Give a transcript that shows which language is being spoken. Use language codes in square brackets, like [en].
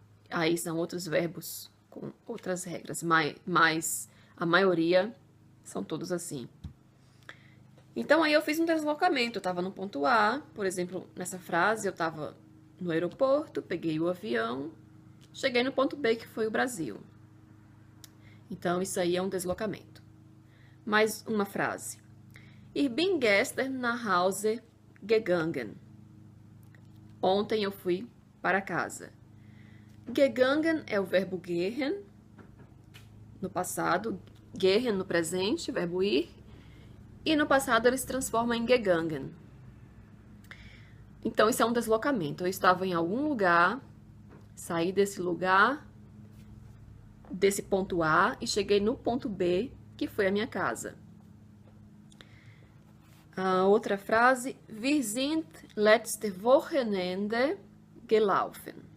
[pt] Aí são outros verbos com outras regras, mas a maioria são todos assim. Então, aí eu fiz um deslocamento. Eu estava no ponto A, por exemplo, nessa frase, eu estava no aeroporto, peguei o avião, cheguei no ponto B, que foi o Brasil. Então, isso aí é um deslocamento. Mais uma frase. [de] Ich bin gestern nach Hause gegangen. [pt] Ontem eu fui para casa. Gegangen é o verbo gehen no passado, gehen no presente, verbo ir, e no passado ele se transforma em gegangen. Então, isso é um deslocamento. Eu estava em algum lugar, saí desse lugar, desse ponto A, e cheguei no ponto B, que foi a minha casa. A outra frase, [de] wir sind letzte Wochenende gelaufen.